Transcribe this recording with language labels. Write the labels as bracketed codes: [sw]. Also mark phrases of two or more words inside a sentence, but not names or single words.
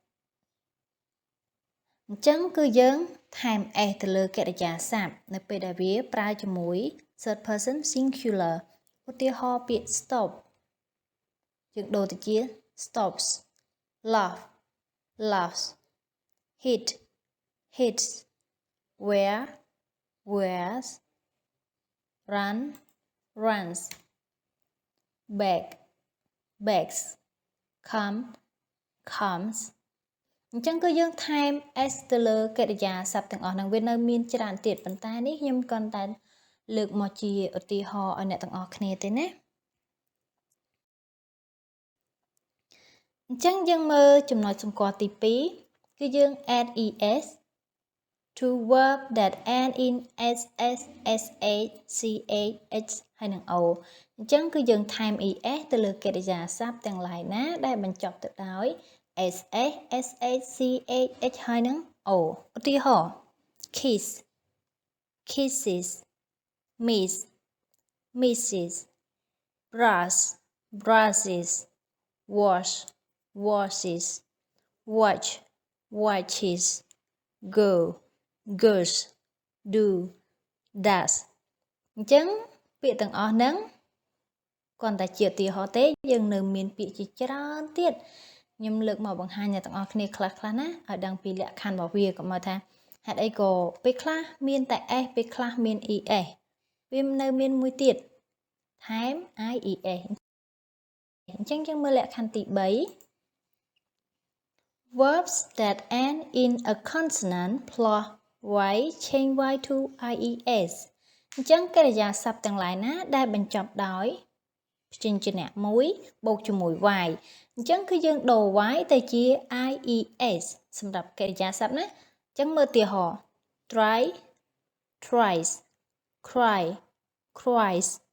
[km] អញ្ចឹងគឺយើងថែម s ទៅលើកិរិយាសព្ទនៅពេលដែលវាប្រើជាមួយ [en] third person singular [km] ឧទាហរណ៍ពាក្យ [en] stop [km] យើងដូរទៅជា [en] stops laugh laughs hit hits wear wears run runs beg begs come comes [km] អញ្ចឹងគឺយើងថែម s ទៅលើកិរិយាសព្ទទាំងអស់ហ្នឹងវានៅមានច្រើនទៀតប៉ុន្តែនេះខ្ញុំគ្រាន់តែលើកមកជាឧទាហរណ៍ឲ្យអ្នកទាំងអស់គ្នាទេណា អញ្ចឹងយើងមើលចំណុចសម្គាល់ទី2គឺយើង [en] add es to verb that end in ss sh ch [km] ហើយនឹង o អញ្ចឹងគឺយើងថែម es ទៅ លើកិរិយាសព្ទទាំងឡាយណាដែលបញ្ចប់ទៅដោយ [en] ss sh ch [km] ហើយនឹង o ឧទាហរណ៍ [en] kiss kisses miss misses brush brushes wash washes watch watches go goes do does [km] អញ្ចឹងពាក្យទាំងអស់ហ្នឹង គ្រាន់តែជាឧទាហរណ៍ទេយើងនៅមានពាក្យជាច្រើនទៀតខ្ញុំលើកមកបង្ហាញអ្នកទាំងអស់គ្នាខ្លះៗណាឲ្យដឹងពីលក្ខខណ្ឌរបស់វាកុំឲ្យថាហេតុអីក៏ពេលខ្លះមានតែ s ពេលខ្លះមាន es វានៅមានមួយទៀតថែម ies អញ្ចឹងយើងមើលលក្ខខណ្ឌទី3 [en] verbs that end in a consonant plus y change y to ies [km] អញ្ចឹងកិរិយាសព្ទទាំងឡាយណាដែលបញ្ចប់ដោយព្យញ្ជនៈមួយបូកជាមួយ y អញ្ចឹងគឺយើងដូរ y ទៅជា ies សម្រាប់កិរិយាសព្ទណាអញ្ចឹងមើលឧទាហរណ៍ [en] try tries cry cries